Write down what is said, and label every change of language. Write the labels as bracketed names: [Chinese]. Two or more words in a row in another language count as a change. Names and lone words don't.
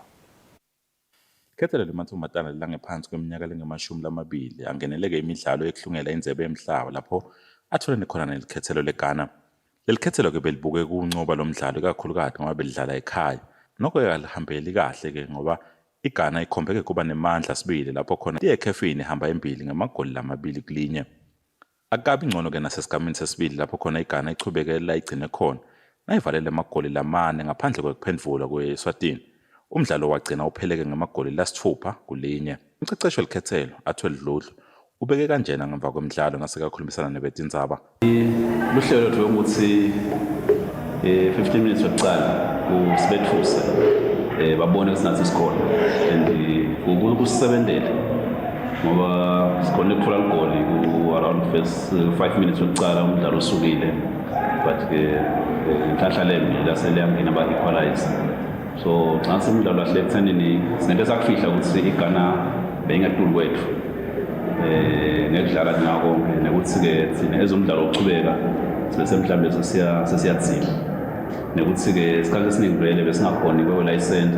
[Swati] Ikhetselo lemantfombatane langephansi kweminyaka lengemashumi angeneleke imidlalo ekuhlungela indzebe yemhlaba lapho athole khona nelikhetselo leGhana. Lelikhetselo ke belibuke kuncoba lomdlalo kakhulukati ngoba belidlala ekhaya. Nokho yalihambeli kahle ke ngoba iGhana ikhombeke kuba nemandla sibili lapho khona iyekhefini ihamba embili ngemagoli 2 kulinye. Akabi ngcono ke nasesigamini sesibili lapho khona iGhana ichubekela igcine khona nayivalele amagoli 4 ngaphandle kwekuphendvula kweSwatini. Umdlalo wagcina upheleke ngemagoli 6 kulinye. Umcecesho likhethelo athwele Dludlu ubeke kanjena ngemva kwemidlalo ngasekakhulumisana nebetindzaba. Luhlelo lwethu ukuthi 15 minutes yokucala usibethuse babone ukuthi nathi sikhona and ukusebenzela ngoba sikhona ukuthola igoli ku [English] around first [Swati] 5 minutes yokucala umdlalo usukile but ke inhlanhla lemi lasele yangena ba [English] equalize so [Swati] nxa umdlalo ahle ekuthenini sinento sakufihla ukuthi iGhana beyingaduli kwethu ngekudlala nako nekuthi ke thina ezomdlalo uchubeka sibese mhlambe sesiyathina nekuthi ke isikhathi esiningi vele besingakhona kwe-license